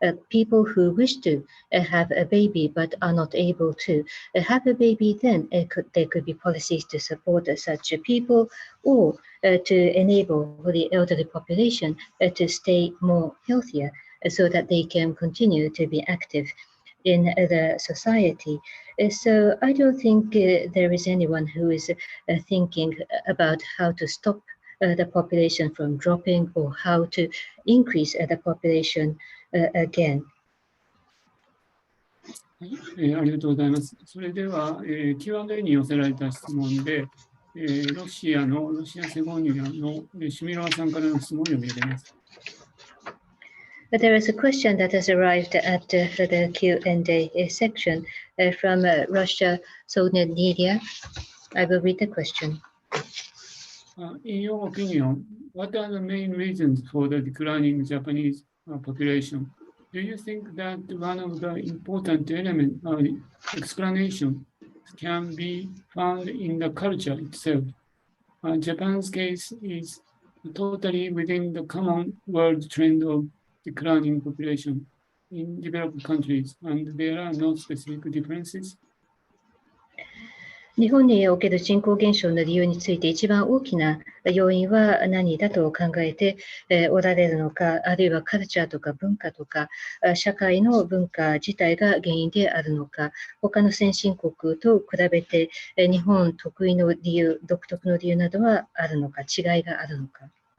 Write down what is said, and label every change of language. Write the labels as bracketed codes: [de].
[en] people who wish to have a baby but are not able to have a baby, then there could be policies to support such people, or to enable the elderly population to stay more healthier so that they can continue to be active in the society. So I don't think there is anyone who is thinking about how to stop the population from dropping or how to increase the population again. [ja] はい、ありがとうございます。それでは、Q&A に寄せられた質問で、ロシアセゴーニャのシュミロワさんからの質問を読み上げます。 [en] There is a question that has arrived at the Q&A section from Russia Solnet Media. I will read the question. In your opinion, what are the main reasons for the declining Japanese population? Do you think that one of the important elements or explanation can be found in the culture itself? Japan's case is totally within the common world trend of declining population in developed countries, and there are no specific differences. [ja] 日本における人口減少の理由について一番大きな要因は何だと考えておられるのか、あるいはカルチャーとか文化とか社会の文化自体が原因であるのか、他の先進国と比べて日本特異の理由、独特の理由などはあるのか、違いがあるのか。